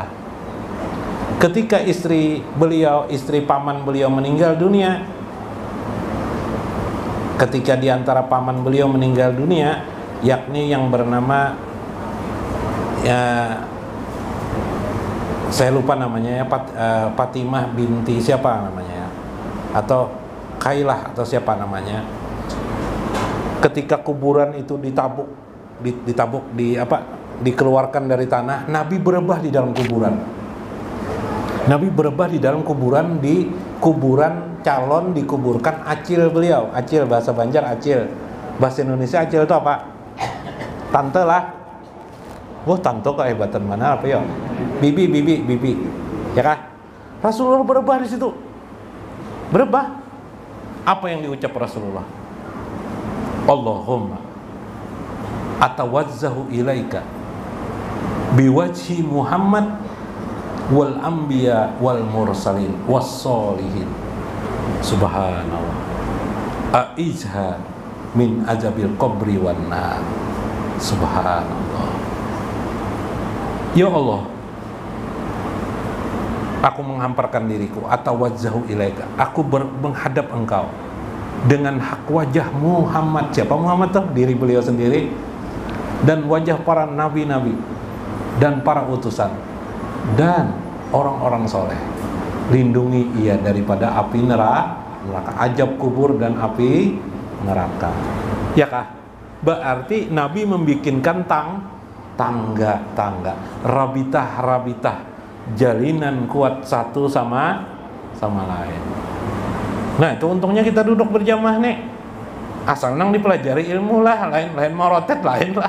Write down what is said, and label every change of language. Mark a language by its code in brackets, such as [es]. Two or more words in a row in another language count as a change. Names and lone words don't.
[id] Ketika istri paman beliau meninggal dunia, ketika diantara paman beliau meninggal dunia, yakni yang bernama, ya saya lupa namanya ya, Fatimah binti siapa namanya, atau Kailah atau siapa namanya. Ketika kuburan itu dikeluarkan dari tanah, Nabi berebah di dalam kuburan. Nabi berebah di dalam kuburan, di kuburan calon dikuburkan acil beliau. Acil bahasa Banjar acil, bahasa Indonesia acil itu apa? Tante lah. Wah, tante kehebatan mana apa ya? Bibi, ya kah? Rasulullah berebah di situ. Berebah. Apa yang diucap Rasulullah? [ar] اللهم أتوجه إليك بوجه محمد والأنبياء والمرسلين والصالحين. [id] Subhanallah. [ar] أعذها من عذاب القبر والنار. [id] Subhanallah. Ya Allah, aku menghamparkan diriku, [ar] أتوجه إليك, [id] aku menghadap engkau dengan hak wajah Muhammad. Siapa Muhammad tuh? Diri beliau sendiri, dan wajah para nabi-nabi dan para utusan dan orang-orang soleh. Lindungi ia daripada api neraka, azab kubur dan api neraka. Ya kah? Berarti Nabi membikinkan tangga-tangga, rabitah, jalinan kuat satu sama lain. Nah, itu untungnya kita duduk berjamaah nih. [bjn] Asal nang dipelajari ilmu lah, lain morotet lain lah.